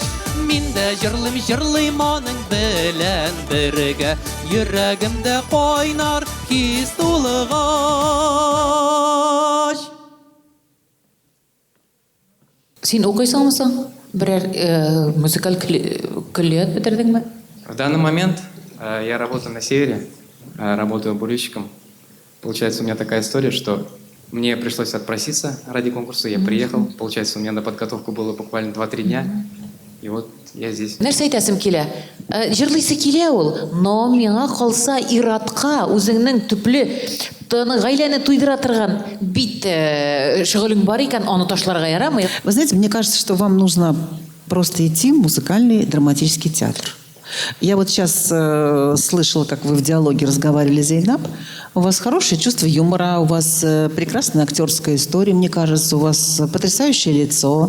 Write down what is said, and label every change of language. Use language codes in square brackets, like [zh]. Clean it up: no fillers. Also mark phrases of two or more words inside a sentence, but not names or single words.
[tt] Мин дә җырлыйм аның белән бергә, йөрәгемдә кайнар хис тулыгач. Син укыйсыңмы? Берәр музыкаль көллият бетердеңме? [ru] В данный момент я работаю на севере, работаю бурильщиком. Получается, у меня такая история, что мне пришлось отпроситься ради конкурса, я приехал. Получается, у меня на подготовку было буквально 2-3 дня. И вот я здесь. [tt] Нәрсә әйтәсем килә? Җырлыйсы килә ул, но миңа калса иратка үзеңнең төпле гаиләне туйдыра торган бит шөгылең бар икән, аны ташларга ярамый. [ru] Вы знаете, мне кажется, что вам нужно просто идти в музыкальный драматический театр. Я вот сейчас слышала, как вы в диалоге разговаривали, Зейнаб. У вас хорошее чувство юмора, у вас прекрасная актерская история, мне кажется, у вас потрясающее лицо.